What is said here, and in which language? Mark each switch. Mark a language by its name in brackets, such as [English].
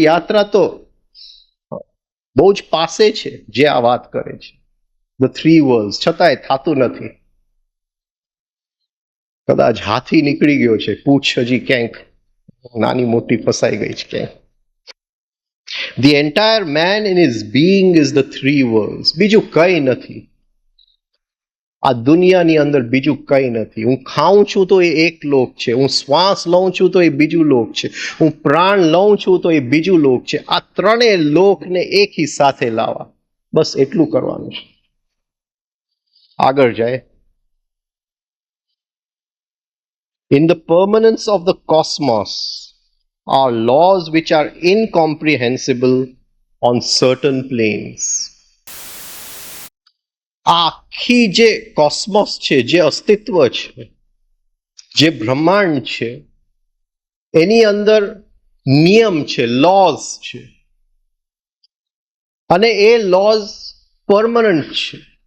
[Gujarati] યાત્રા તો બહુ જ પાસે છે જે આ વાત કરે છે, ધ 3 વર્લ્ડ્સ, છતાંય થતું નથી. કદાચ હાથી નીકળી ગયો છે, પૂછ હજી ક્યાંક નાની મોટી ફસાઈ ગઈ છે ક્યાંક. [English] The entire man in his being is the 3 worlds. [Gujarati] બીજું કઈ નથી. આ દુનિયાની અંદર બીજું કંઈ નથી. હું ખાઉં છું તો એ એક લોક છે, હું શ્વાસ લઉં છું તો એ બીજું લોક છે, હું પ્રાણ લઉં છું તો એ બીજું લોક છે. આ ત્રણેય લોકને એકી સાથે લાવવા, બસ એટલું કરવાનું છે. આગળ જાય. [English] In the permanence of the cosmos are laws which are incomprehensible on certain planes. [Gujarati] આખી જે કોસ્મોસ છે, જે અસ્તિત્વ છે, જે બ્રહ્માંડ છે, એની અંદર નિયમ છે, લોઝ છે, અને એ લોઝ પરમનન્ટ છે.